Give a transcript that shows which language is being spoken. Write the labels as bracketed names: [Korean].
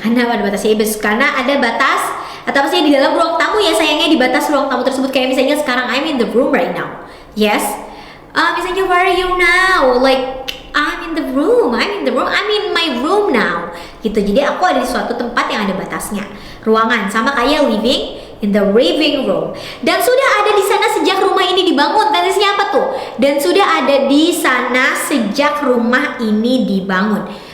[Indonesian] Karena ada batasnya, karena ada batas atau apa sih di dalam ruang tamu ya sayangnya, di batas ruang tamu tersebut. Kayak Miss Angel sekarang, [English] I'm in the room right now. Yes. Miss Angel, where are you now? Like, I'm in the room. I'm in my room now. Gitu. [Indonesian] Jadi aku ada di suatu tempat yang ada batasnya. Ruangan sama kayak [English] living in the living room. [Indonesian] Dan sudah ada di sana sejak rumah ini dibangun. Tendensinya apa tuh? Dan sudah ada di sana sejak rumah ini dibangun.